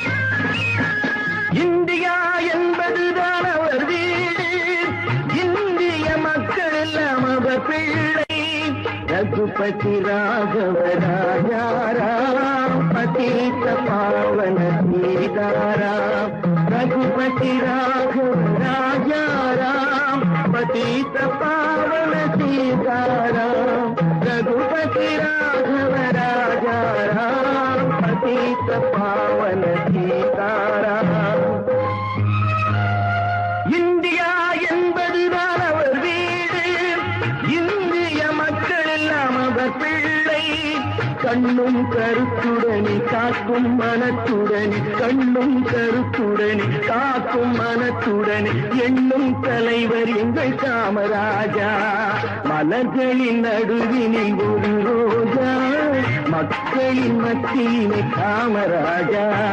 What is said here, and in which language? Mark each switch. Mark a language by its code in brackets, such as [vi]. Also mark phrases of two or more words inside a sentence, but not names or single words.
[ta] இந்தியா என்பதுதான் அவர் வீடு, இந்திய रघुपति [hi] राघव राजा राम पतित पावन सीताराम रघुपति राघव राजा राम पतित पावन सीताराम रघुपति राघव राजा राम पतित पावन सीताराम [ta] இந்தியா என்பதுதான் அவர் வீடு இந்திய மக்கள் எல்லாம் அவர் பிள்ளை கண்ணும் கருத்துடனே காக்கும் மனத்துடனே கண்ணும் கருத்துடனே காக்கும் மனத்துடனே எண்ணும் தலைவர் எங்கள் காமராஜா மலர்களின் நடுவினில் ஒரு ரோஜா மக்களின் மத்தியிலே காமராஜா